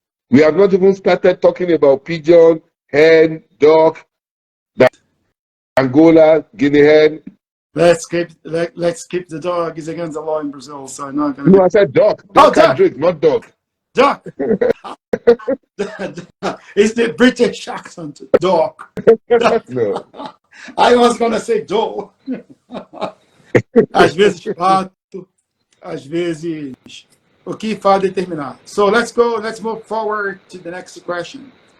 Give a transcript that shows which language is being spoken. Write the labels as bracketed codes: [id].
[en] We have not even started talking about pigeon, hen, duck, Angola, Guinea hen. Let's keep the dog. It's against the law in Brazil, so I'm not going to... No, I said duck. Duck and drink, not dog. Duck. It's the British accent, dog. No. I was going to say dog. [pt] Às vezes pato, às vezes o que faz determinar. [en] So let's move forward to the next question.